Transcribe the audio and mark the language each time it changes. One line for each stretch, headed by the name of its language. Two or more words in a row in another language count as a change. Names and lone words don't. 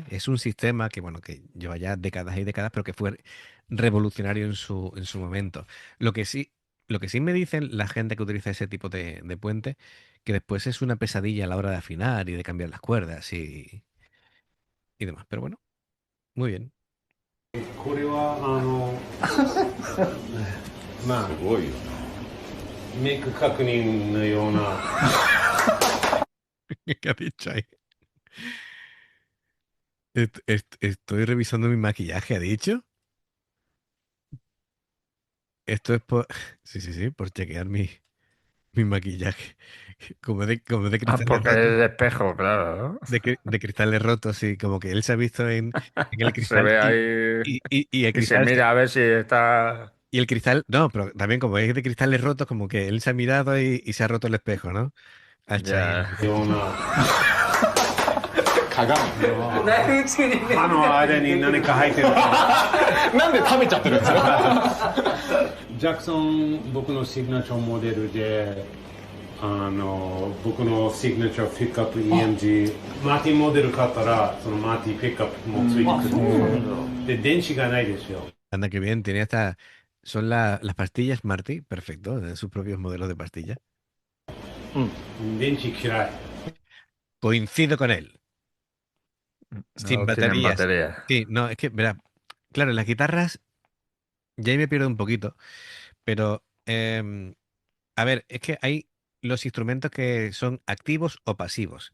Spanish: Es un sistema que, bueno, que lleva ya décadas y décadas, pero que fue revolucionario en su momento. Lo que sí, lo que sí me dicen la gente que utiliza ese tipo de puente, que después es una pesadilla a la hora de afinar y de cambiar las cuerdas y demás. Pero bueno, muy bien.
Japanese: これはまあすごいよメイク確認のような
Spanish: ¿Qué ha dicho ahí? Estoy revisando mi maquillaje, ¿ha dicho? Esto es por... Sí, sí, sí, por chequear mi maquillaje. Como de Ah, cristales porque rotos. es de espejo, claro, ¿no? De cristales rotos y como que él se ha visto en el Se cristal ve ahí y el y se cristal... mira a ver si está... Y el cristal... No, pero también como es de cristales rotos, como que él se ha mirado y se ha roto el espejo, ¿no? Ha hecho ahí Ya.
Japanese: ような鏡ナイフ中にね歯の間に何か入ってるなんで食べちゃってるんですかジャクソン僕のシグナチャーモデルで僕のシグナチャーピックアップ EMG マーティンモデル買ったらそのマーティンピックアップもついてくるで電池がないですよ
Spanish: Anda, que bien, tiene hasta... Son las pastillas Marty, perfecto, de sus propios modelos de pastillas.
Japanese: 電池嫌い
Spanish: Coincido con él. Sin No tienen baterías. batería. Sí, no, es que, verá, claro, las guitarras ya ahí me pierdo un poquito, pero a ver, es que hay los instrumentos que son activos o pasivos.